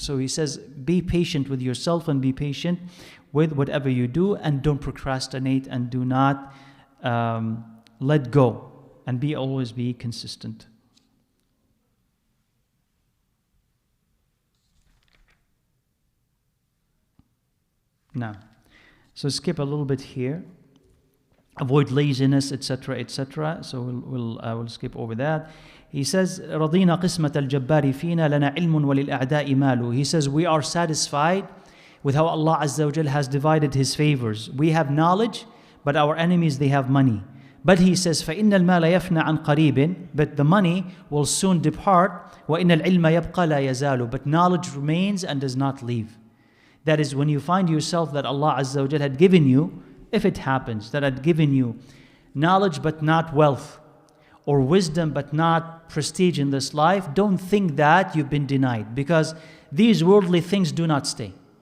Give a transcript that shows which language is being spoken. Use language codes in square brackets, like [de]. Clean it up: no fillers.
[en] So he says, be patient with yourself and be patient with whatever you do, and don't procrastinate, and do not let go, and always be consistent. Now, so skip a little bit here. Avoid laziness, etc., etc. So we'll skip over that. He says, [ar] رَضِينَا قِسْمَةَ الْجَبَّارِ فِينَا لَنَا عِلْمٌ وَلِلْأَعْدَاءِ مَالُ. [en] He says, we are satisfied with how Allah Azza wa Jal has divided His favors. We have knowledge, but our enemies, they have money. But he says, [ar] فَإِنَّ الْمَالَ يَفْنَى عَنْ قَرِيبٍ. [en] But the money will soon depart. [ar] وَإِنَّ الْعِلْمَ يَبْقَى لَا يَزَالُ. [en] But knowledge remains and does not leave. That is, when you find yourself that Allah Azza wa Jal had given you, if it happens, that had given you knowledge but not wealth, or wisdom but not prestige in this life, don't think that you've been denied, because these worldly things do not stay.